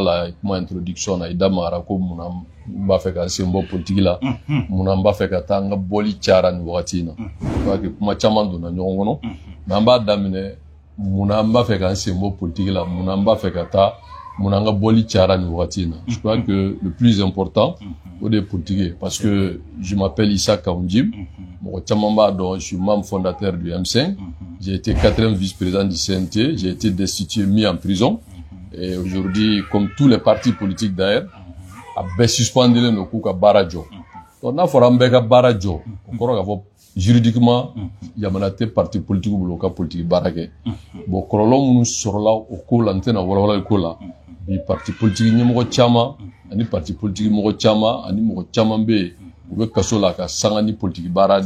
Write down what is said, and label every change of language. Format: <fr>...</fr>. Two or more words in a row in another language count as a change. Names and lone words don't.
<bm>la kuma introduction na i da magara ko munna n b'a fɛ ka sen bɔ politique la munna n b'a fɛ ka taa n ka bɔli cayara nin wagati in na i b'a kɛ kuma caman donna ɲɔgɔn kɔnɔ mais an b'a daminɛ munna n b'a fɛ ka n sen bɔ politique la munna n b'a fɛ ka taa munna n ka bɔli cayara nin wagati in na</bm> <fr>je crois que le plus important</fr> <bm>o de ye</bm> <fr>politique ye parce que je m'appelle Issa Kawjim</fr> <bm>mɔgɔ caman b'a dɔn</bm> <fr>je suis membre fondateur du M5 j'ai été 4e vice-président du CNT j'ai été destitué mis en prison et aujourd'hui comme tous les partis politiques d'ailleurs a</fr> <bm>bɛɛ suspendilen don k'u ka baara jɔ donc n'a fɔra an bɛɛ ka baara jɔ o kɔrɔ k'a fɔ juridiquement yamana tɛ</bm> <fr>parti politique</fr> <bm>bolo ka politique baara kɛ bon kɔlɔlɔ minnu sɔrɔla o ko la n tɛna walawalali ko la bi</bm> <fr>parti politique</fr> <bm>ɲɛmɔgɔ caman ani</bm> <fr>parti politique</fr> <bm>mɔgɔ caman ani mɔgɔ caman bɛ yen u bɛ kaso la ka sanga ni politique baara</bm>